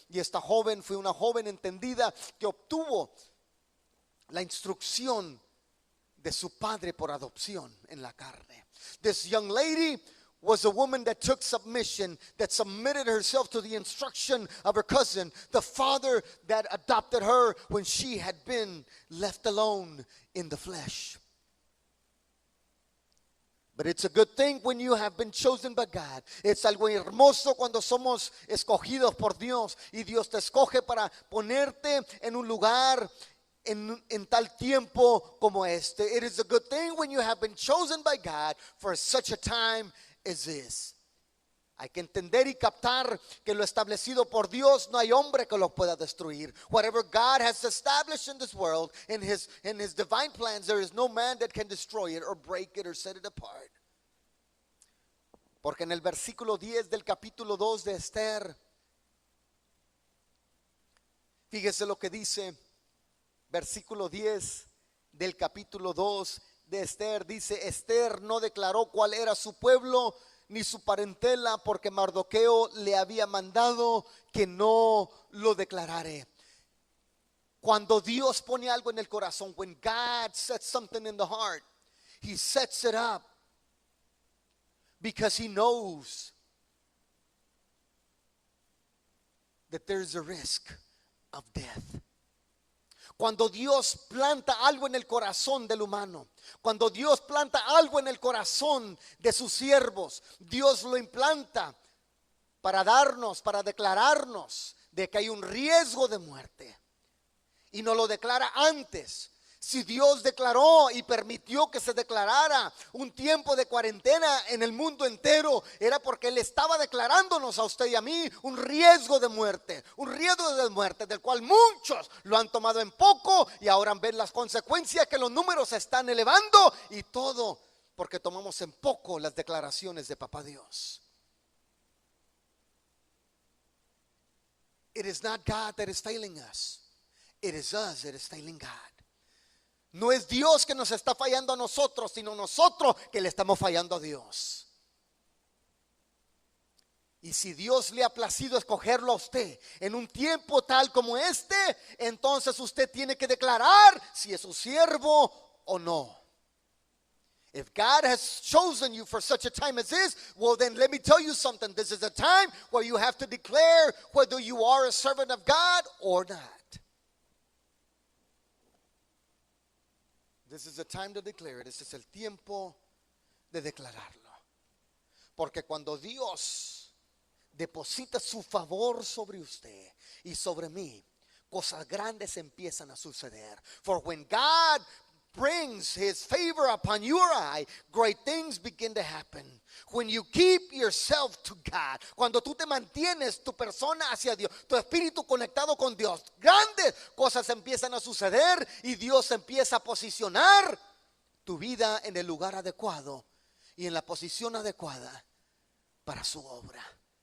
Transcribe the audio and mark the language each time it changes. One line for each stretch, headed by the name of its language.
Spanish: Y esta joven fue una joven entendida que obtuvo la instrucción de su padre por adopción en la carne.
English: This young lady was a woman that took submission, that submitted herself to the instruction of her cousin, the father that adopted her when she had been left alone in the flesh. But it's a good thing when you have been chosen by God.
Spanish: Es algo hermoso cuando somos escogidos por Dios y Dios te escoge para ponerte en un lugar en tal tiempo como este.
English: It is a good thing when you have been chosen by God for such a time as this.
Spanish: Hay que entender y captar que lo establecido por Dios no hay hombre que lo pueda destruir.
English: Whatever God has established in this world, in his divine plans, there is no man that can destroy it or break it or set it apart.
Spanish: Porque en el versículo 10 del capítulo 2 de Esther Fíjese lo que dice versículo 10 del capítulo 2 de Esther. Dice: Esther no declaró cuál era su pueblo ni su parentela, porque Mardoqueo le había mandado que no lo declarare. Cuando Dios pone algo en el corazón,
English: when God sets something in the heart, He sets it up because He knows that there's a risk of death.
Spanish: Cuando Dios planta algo en el corazón del humano, cuando Dios planta algo en el corazón de sus siervos, Dios lo implanta para darnos, para declararnos de que hay un riesgo de muerte. Y nos lo declara antes. Si Dios declaró y permitió que se declarara un tiempo de cuarentena en el mundo entero, era porque Él estaba declarándonos a usted y a mí un riesgo de muerte del cual muchos lo han tomado en poco y ahora ven las consecuencias, que los números se están elevando, y todo porque tomamos en poco las declaraciones de Papá Dios.
English: It is not God that is failing us. It is us that is failing God.
Spanish: No es Dios que nos está fallando a nosotros, sino nosotros que le estamos fallando a Dios. Y si Dios le ha placido escogerlo a usted en un tiempo tal como este, entonces usted tiene que declarar si es su siervo o no.
English: If God has chosen you for such a time as this, well then let me tell you something. This is a time where you have to declare whether you are a servant of God or not. This is the time to declare it.
Spanish: Este es el tiempo de declararlo. Porque cuando Dios deposita su favor sobre usted y sobre mí, cosas grandes empiezan a suceder.
English: For when God brings His favor upon your eye, great things begin to happen. When you keep yourself to God,
Spanish: cuando tú te mantienes tu persona hacia Dios, tu espíritu conectado con Dios, grandes cosas empiezan a suceder y Dios empieza a posicionar tu vida en el lugar adecuado y en la posición adecuada para su obra.